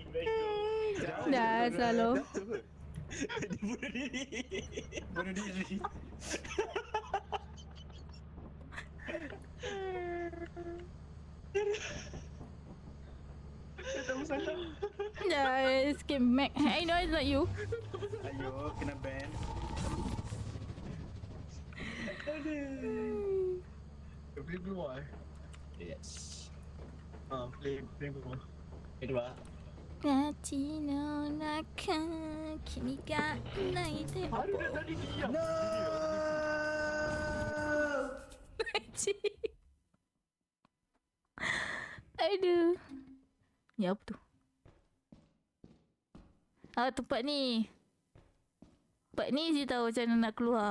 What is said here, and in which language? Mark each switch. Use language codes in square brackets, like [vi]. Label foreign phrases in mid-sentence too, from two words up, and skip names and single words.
[ms] Dasar lo. Dia bunuh diri. Dah escape Mac. [en] I know it's not you. [ms] Ayo, kena ban. Boleh keluar Yes. Play keluar. Kedua. [ja] 街の中君がいないで [ms] No! Aduh. Ni apa tu? Tempat ni. Tempat ni je tahu macam mana nak keluar.